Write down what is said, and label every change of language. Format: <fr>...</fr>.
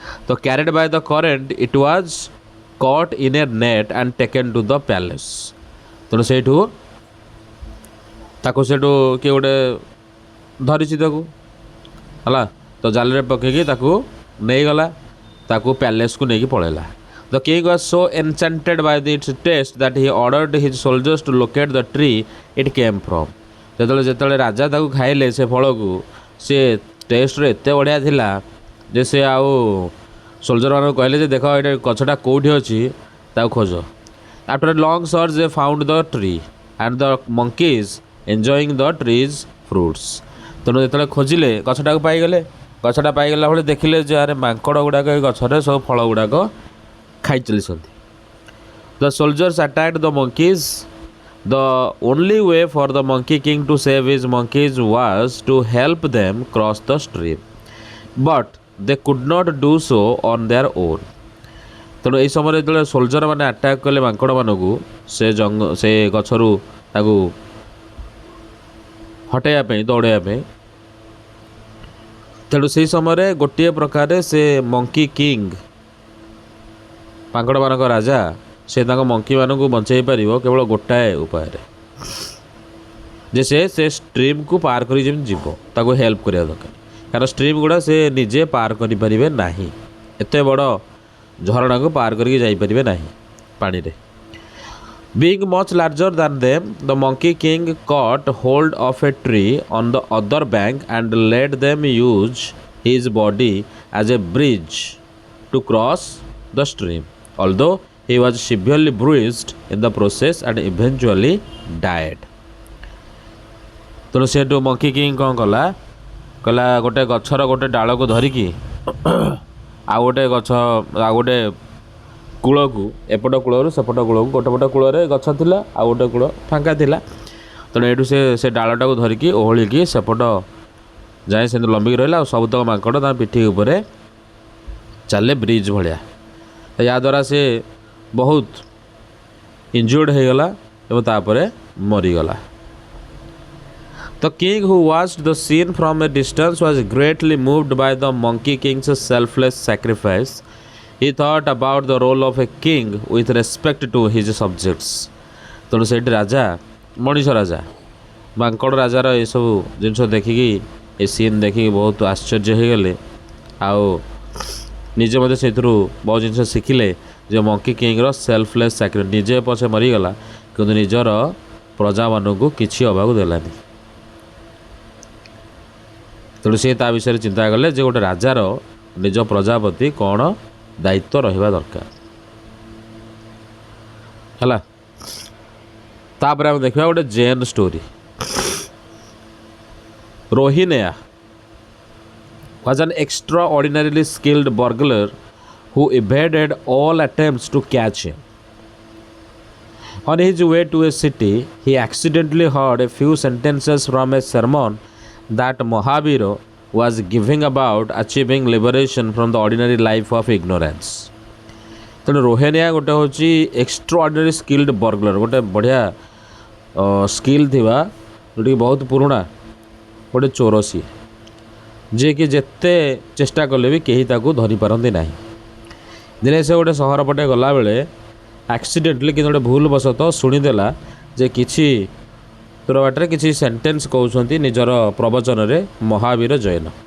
<en>ତ carried by the current it was caught in a net and taken to the palace.</en> <or>ତେଣୁ ସେଇଠୁ ତାକୁ ସେଠୁ କିଏ ଗୋଟେ ଧରିଛି ତାକୁ ହେଲା, ତ ଜାଲରେ ପକେଇକି ତାକୁ ନେଇଗଲା, ତାକୁ ପ୍ୟାଲେସ୍କୁ ନେଇକି ପଳେଇଲା।</or> <en>The king was so enchanted by its taste that he ordered his soldiers to locate the tree it came from.</en> <or>ଯେତେବେଳେ ରାଜା ତାକୁ ଖାଇଲେ ସେ ଫଳକୁ, ସେ ଟେଷ୍ଟରେ ଏତେ ବଢ଼ିଆ ଥିଲା ଯେ ସେ ଆଉ ସୋଲଜରମାନଙ୍କୁ କହିଲେ ଯେ ଦେଖ ଏଇଟା ଗଛଟା କେଉଁଠି ଅଛି ତାକୁ ଖୋଜ।</or> <en>After a long search they found the tree and the monkeys enjoying the tree's fruits.</en> <or>ତେଣୁ ଯେତେବେଳେ ଖୋଜିଲେ ଗଛଟାକୁ ପାଇଗଲେ। ଗଛଟା ପାଇଗଲା ଭଳି ଦେଖିଲେ ଯେ ଆରେ ମାଙ୍କଡ଼ ଗୁଡ଼ାକ ଏ ଗଛରେ ସବୁ ଫଳ ଗୁଡ଼ାକ ଖାଇ ଚାଲିଛନ୍ତି।</or> <en>The soldiers attacked the monkeys. The only way for the monkey king to save his monkeys was to help them cross the stream, but they could not do so on their own.</en> <or>ତେଣୁ ଏହି ସମୟରେ ଯେତେବେଳେ soldier ମାନେ attack କଲେ ମାଙ୍କଡ଼ମାନଙ୍କୁ ସେ ଗଛରୁ ତାକୁ ହଟାଇବା ପାଇଁ, ଦୌଡ଼ାଇବା ପାଇଁ, ତେଣୁ ସେହି ସମୟରେ ଗୋଟିଏ ପ୍ରକାରେ ସେ ମଙ୍କି କିଙ୍ଗ, ମାଙ୍କଡ଼ମାନଙ୍କ ରାଜା, ସେ ତାଙ୍କ ମଙ୍କିମାନଙ୍କୁ ବଞ୍ଚାଇ ପାରିବ କେବଳ ଗୋଟାଏ ଉପାୟରେ, ଯେ ସେ ଷ୍ଟ୍ରିମ୍କୁ ପାର କରି ଯେମିତି ଯିବ, ତାକୁ ହେଲ୍ପ କରିବା ଦରକାର। କାରଣ ଷ୍ଟ୍ରିମ୍ ଗୁଡ଼ା ସେ ନିଜେ ପାର କରିପାରିବେ ନାହିଁ, ଏତେ ବଡ଼ ଝରଣାକୁ ପାର କରିକି ଯାଇପାରିବେ ନାହିଁ ପାଣିରେ।</or> <en>Being much larger than them, the monkey king caught hold of a tree on the other bank and let them use his body as a bridge to cross the stream. Although he was severely bruised in the process and eventually died.</en> <or>ତେଣୁ ସେଠୁ monkey king କ'ଣ କଲା, କହିଲା ଗୋଟେ ଗଛର ଗୋଟେ ଡାଳକୁ ଧରିକି ଆଉ ଗୋଟେ କୂଳକୁ, ଏପଟ କୂଳରୁ ସେପଟ କୂଳକୁ, ଗୋଟେ ପଟ କୂଳରେ ଗଛ ଥିଲା ଆଉ ଗୋଟେ କୂଳ ଫାଙ୍କା ଥିଲା। ତେଣୁ ଏଇଠୁ ସେ ଡାଳଟାକୁ ଧରିକି ଓହଳିକି ସେପଟ ଯାଏ ସେମିତି ଲମ୍ବିକି ରହିଲା, ଆଉ ସବୁତକ ମାଙ୍କଡ଼ ତା ପିଠି ଉପରେ ଚାଲିଲେ ବ୍ରିଜ୍ ଭଳିଆ। ଏହାଦ୍ୱାରା ସେ ବହୁତ ଇଞ୍ଜୁର୍ଡ଼ ହେଇଗଲା ଏବଂ ତାପରେ ମରିଗଲା।</or> <en>The king who watched the scene from a distance was greatly moved by the monkey king's selfless sacrifice. He thought about the role of a king with respect to his subjects.</en> <or>ତେଣୁ ସେଇଠି ରାଜା, ମଣିଷ ରାଜା, ମାଙ୍କଡ଼ ରାଜାର ଏସବୁ ଜିନିଷ ଦେଖିକି, ଏ scene ଦେଖିକି ବହୁତ ଆଶ୍ଚର୍ଯ୍ୟ ହେଇଗଲେ, ଆଉ ନିଜେ ମଧ୍ୟ ସେଥିରୁ ବହୁତ ଜିନିଷ ଶିଖିଲେ ଯେ ମଙ୍କି କିଙ୍ଗର ସେଲ୍ଫଲେସ୍ ସାକ୍ରିଫାଇସ୍, ନିଜେ ପଛେ ମରିଗଲା କିନ୍ତୁ ନିଜର ପ୍ରଜାମାନଙ୍କୁ କିଛି ହେବାକୁ ଦେଲାନି। ତେଣୁ ସେ ତା ବିଷୟରେ ଚିନ୍ତା କଲେ ଯେ ଗୋଟେ ରାଜାର ନିଜ ପ୍ରଜା ପ୍ରତି କ'ଣ ଦାୟିତ୍ୱ ରହିବା ଦରକାର ହେଲା। ତାପରେ ଆମେ ଦେଖିବା ଗୋଟେ ଜେନ୍ story.</or> <en>Rohineya was an extraordinarily skilled burglar who evaded all attempts to catch him. On his way to a city, he accidentally heard a few sentences from a sermon that Mahavira was giving about achieving liberation from the ordinary life of ignorance.</en> <or>ତେଣୁ ରୋହେନିଆ ଗୋଟେ ହେଉଛି ଏକ୍ସଟ୍ରାଅର୍ଡ଼ିନାରୀ skilled ବର୍ଗଲର, ଗୋଟେ ବଢ଼ିଆ skill ଥିବା ଯେଉଁଟାକି ବହୁତ ପୁରୁଣା ଗୋଟେ ଚୋର ସିଏ, ଯିଏକି ଯେତେ ଚେଷ୍ଟା କଲେ ବି କେହି ତାକୁ ଧରିପାରନ୍ତି ନାହିଁ। ଦିନେ ସେ ଗୋଟେ ସହର ପଟେ ଗଲାବେଳେ ଆକ୍ସିଡେଣ୍ଟଲି କିନ୍ତୁ ଗୋଟେ ଭୁଲ ବଶତଃ ଶୁଣିଦେଲା ଯେ କିଛି ଦୂର ବାଟରେ କିଛି ସେଣ୍ଟେନ୍ସ କହୁଛନ୍ତି ନିଜର ପ୍ରବଚନରେ ମହାବୀର ଜୈନ।</or>